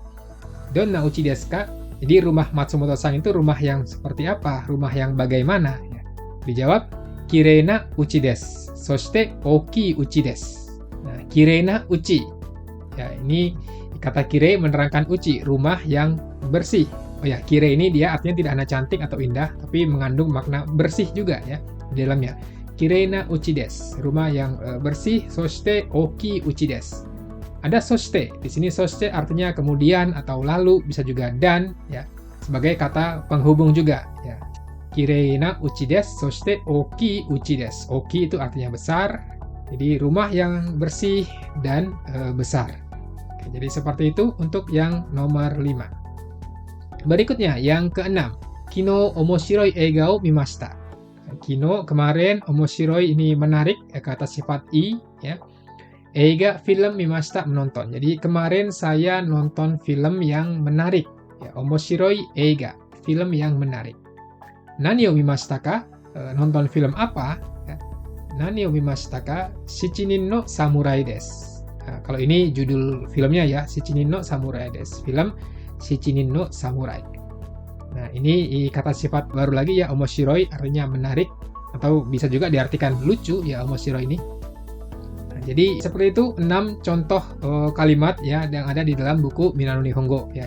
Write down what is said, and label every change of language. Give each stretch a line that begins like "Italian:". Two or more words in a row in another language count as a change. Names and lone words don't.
Japanese: どんな家ですか?
Indonesian: Jadi rumah Matsumoto-san itu rumah yang seperti apa? Rumah yang bagaimana ya. Dijawab,
Japanese: きれいな家です。そして大きい家です. Nah, きれいな家.
Indonesian: Ya, ini kata kirei menerangkan uchi, rumah yang bersih. Oh ya, kirei ini dia artinya tidak hanya cantik atau indah, tapi mengandung makna bersih juga ya di dalamnya.
Japanese: きれいな家です.
Indonesian: Rumah yang bersih.
Japanese: そして大きい家です.
Indonesian: Ada soshite. Di sini soshite artinya kemudian atau lalu, bisa juga dan ya, sebagai kata penghubung juga ya.
Japanese: きれいな家です、そして大きい家です.
Indonesian: Oki itu artinya besar, jadi rumah yang bersih dan besar. Oke, jadi seperti itu untuk yang nomor 5. Berikutnya yang keenam,
Japanese: 昨日面白い映画を見ました.
Indonesian: Kino kemarin, omoshiroi ini menarik, kata sifat i ya. Eiga film mimashita, menonton. Jadi kemarin saya nonton film yang menarik ya.
Japanese: 面白い映画,
Indonesian: film yang menarik.
Japanese: 何を見ましたか?
Indonesian: Nonton film apa?
Japanese: 何を見ましたか？七人の侍です.
Indonesian: Nah, kalau ini judul filmnya ya,
Japanese: 七人の侍です.
Indonesian: Film Shichinin no Samurai. Nah, ini kata sifat baru lagi ya, omoshiroi artinya menarik atau bisa juga diartikan lucu ya, omoshiroi ini. Jadi seperti itu 6 contoh kalimat ya yang ada di dalam buku Minano Nihongo ya.